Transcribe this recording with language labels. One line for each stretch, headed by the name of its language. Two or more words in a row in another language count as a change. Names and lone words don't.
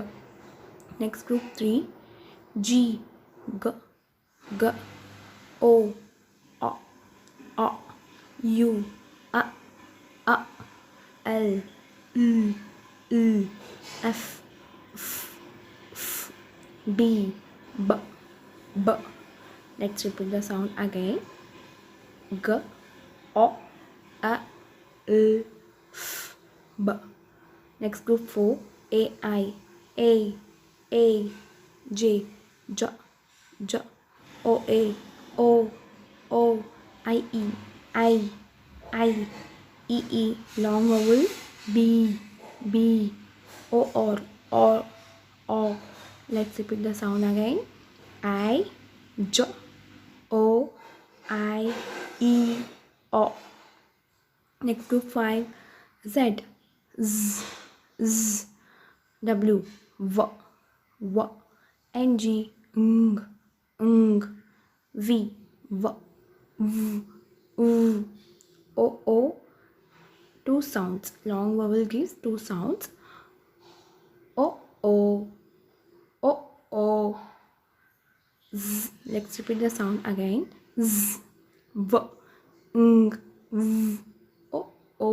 English: Next group 3. G, G, G, O, A, A, U, A, A, L, L, L, F, F, F, B, B, B. Let's repeat the sound again. G, O, A, L, F, B. Next group 4. A, I, A, A, J, J, J, O, A, O, O, I, E, I, I, E, E, long vowel, B, B, O, O. Let's repeat the sound again. I, J, O, I, E, O. Next group 5. Z, Z, Z, W, V, V, N, G, Ng, Ng, V, V, V, V, O, O. Two sounds. Long vowel gives two sounds. O, O, O, O. Z. Let's repeat the sound again. Z, V, Ng, V, O, O.